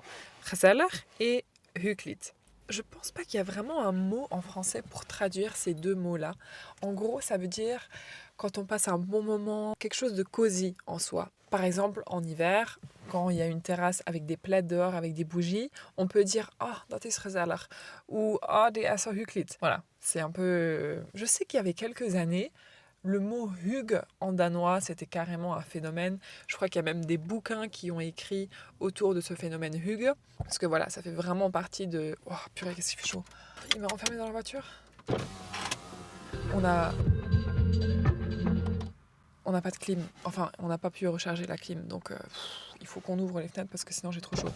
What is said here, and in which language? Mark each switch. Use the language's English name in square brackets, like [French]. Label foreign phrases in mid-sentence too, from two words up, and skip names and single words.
[Dutch] Gezellig et hyggelijk. [French] Je pense pas qu'il y a vraiment un mot en français pour traduire ces deux mots-là. En gros, ça veut dire quand on passe un bon moment, quelque chose de cosy en soi. Par exemple, en hiver, quand il y a une terrasse avec des plaids dehors, avec des bougies, on peut dire « [Dutch] Ah, dat is gezellig [French] » ou « [Dutch] Ah, die is zo hyggelijk ». [French] Voilà, c'est un peu... Je sais qu'il y avait quelques années, le mot « hygge » en danois, c'était carrément un phénomène. Je crois qu'il y a même des bouquins qui ont écrit autour de ce phénomène hygge. Parce que voilà, ça fait vraiment partie de... Oh, purée, qu'est-ce qu'il fait chaud. Il m'a renfermé dans la voiture. On n'a pas de clim, enfin on n'a pas pu recharger la clim, donc il faut qu'on ouvre les fenêtres parce que sinon j'ai trop chaud.